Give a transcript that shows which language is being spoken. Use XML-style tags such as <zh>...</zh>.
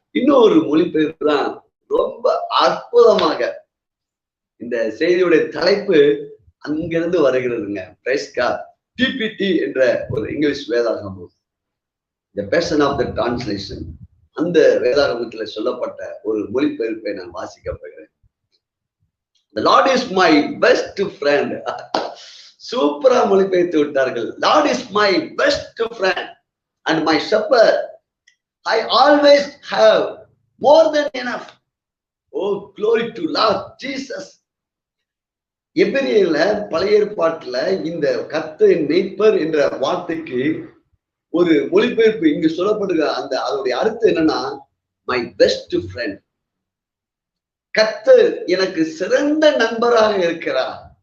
<ta>இன்னொரு மொழிபெயர்ப்பு தான் ரொம்ப அற்புதமாக, இந்த செய்தியுடைய தலைப்பு அங்கிருந்து வருகிறதுங்க. Price God. டிபிடி என்ற ஒரு இங்கிலீஷ் வேதாகமம், The Passion of the Translation, அந்த வேதாகமத்துல சொல்லப்பட்ட ஒரு மொழிபெயர்ப்பை நான் வாசிக்க போகிறேன்.</ta> <en>The Lord is my best friend.</en> <ta>சூப்பரா மொழிபெயர்த்து விட்டார்கள்.</ta> <en>Lord is my best friend and my shepherd. I always have more than enough. Oh, glory to Lord Jesus.</en> <ta>எபிரேயர்ல பழைய ஏற்பாட்டுல இந்த கர்த்தரின் மேய்ப்பர் என்ற வார்த்தைக்கு ஒரு மொழிபெயர்ப்பு இங்கு சொல்லப்படுகிற அந்த அதோடைய அர்த்தம் என்னன்னா,</ta> <en>My best friend.</en> <ta>கர்த்தர் எனக்கு சிறந்த நண்பராக இருக்கிறார்.</ta>